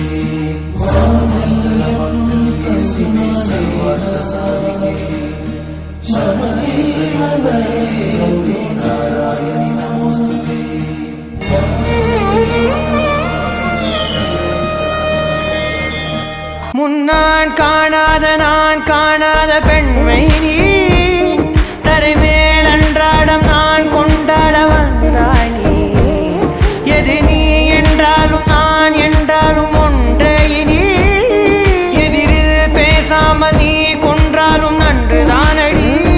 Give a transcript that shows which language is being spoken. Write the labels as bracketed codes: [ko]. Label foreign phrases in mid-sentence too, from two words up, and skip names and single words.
[sa] सर्वमङ्गलमाङ्गल्ये शिवे सर्वार्थसाधिके, शरण्ये त्र्यम्बके गौरी नारायणि नमोऽस्तुते। [ta] முன்னான் காணாத நான் காணாத பெண்மை நீ, தரைமேல் அன்றாடம் நான் கொண்டாட வந்தாய் நீ. எது நீ என்றாலும் நான் என்றாலும் ஒன்றே நீ, எதிரில் பேசாமல் நீ கொன்றாலும் நன்றுதானடி.